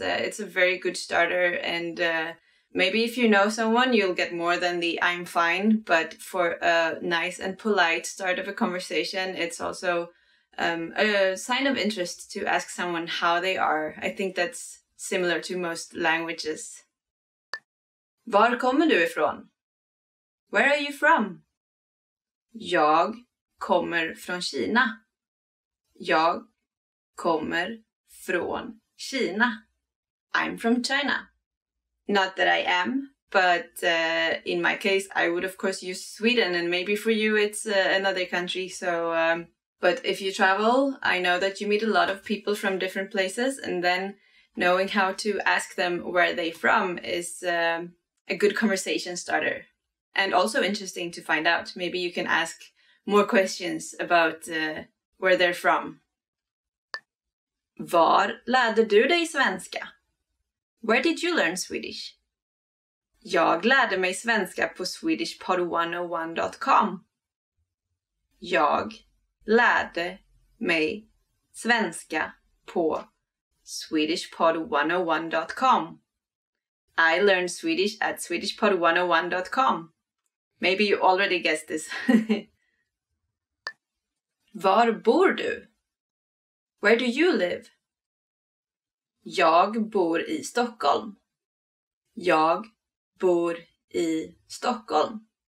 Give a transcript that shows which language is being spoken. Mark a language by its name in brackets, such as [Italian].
[English] It's a very good starter, and maybe if you know someone, you'll get more than the I'm fine. But for a nice and polite start of a conversation, it's also a sign of interest to ask someone how they are. I think that's similar to most languages. [Swedish] Var kommer du ifrån? [English] Where are you from? [Swedish] Jag kommer från Kina. Jag kommer från Kina. [English] I'm from China. Not that I am, but in my case, I would of course use Sweden, and maybe for you it's another country. So, but if you travel, I know that you meet a lot of people from different places, and then knowing how to ask them where they're from is a good conversation starter. And also interesting to find out. Maybe you can ask more questions about where they're from. [Swedish] Var lärde du dig svenska? [English] Where did you learn Swedish? [Swedish] Jag lärde mig svenska på swedishpod101.com. Jag lärde mig svenska på swedishpod101.com. [English] I learned Swedish at swedishpod101.com. Maybe you already guessed this. [Swedish] Var bor du? [English] Where do you live? [Swedish] Jag bor i Stockholm. Jag bor i Stockholm.